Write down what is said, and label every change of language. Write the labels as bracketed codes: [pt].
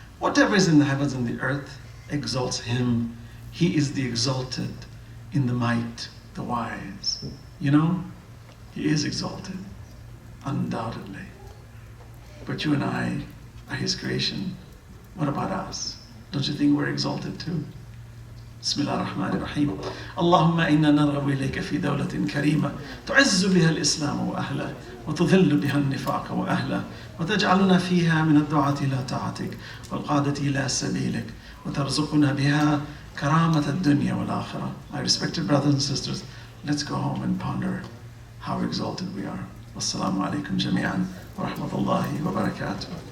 [en] Whatever is in the heavens and the earth exalts Him. He is the exalted in the might, the wise. You know, He is exalted, undoubtedly. But you and I are His creation. What about us? Don't you think we're exalted too? [ar] بسم الله الرحمن الرحيم. اللهم إنا نرغب إليك في دولة كريمة تعز بها الإسلام وأهله وتذل بها النفاق وأهله وتجعلنا فيها من الدعاة إلى طاعتك والقادة إلى سبيلك وترزقنا بها كرامة الدنيا والآخرة. [en] My respected brothers and sisters, let's go home and ponder how exalted we are. [ar] والسلام عليكم جميعا ورحمة الله وبركاته.